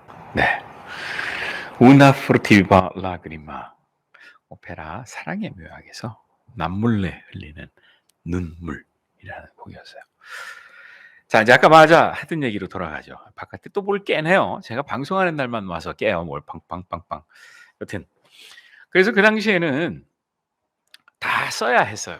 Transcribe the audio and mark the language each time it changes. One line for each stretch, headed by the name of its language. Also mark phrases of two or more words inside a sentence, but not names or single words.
Korean: 네. Una furtiva lagrima. 오페라 사랑의 묘약에서 남몰래 흘리는 눈물이라는 곡이었어요. 자, 이제 아까 맞아 하던 얘기로 돌아가죠. 바깥에 또 뭘 깨네요. 제가 방송하는 날만 와서 깨요. 뭘 빵빵빵빵. 여튼 그래서 그 당시에는 다 써야 했어요.